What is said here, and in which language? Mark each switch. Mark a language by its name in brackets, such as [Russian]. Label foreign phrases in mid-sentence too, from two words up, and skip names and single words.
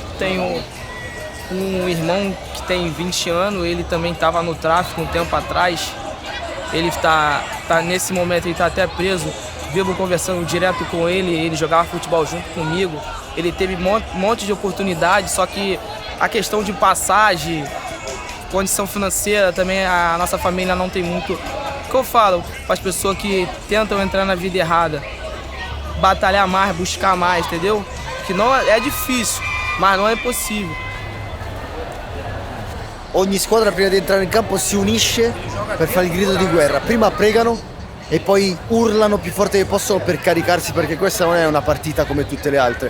[Portuguese] Tenho um irmão que tem 20 anos, ele também estava no tráfico um tempo atrás, ele está nesse momento, ele está até preso, vivo conversando direto com ele jogava futebol junto comigo, ele teve um monte de oportunidades, só que a questão de passagem, condição financeira também, a nossa família não tem muito. O que eu falo para as pessoas que tentam entrar na vida errada? Batalhar mais, buscar mais, entendeu? Que não é difícil, mas não é impossível. [Italian] Ogni squadra prima di entrare in campo si unisce per fare il grido di guerra. Prima pregano e poi urlano più forte che possono per caricarsi, perché questa non è una partita come tutte le altre.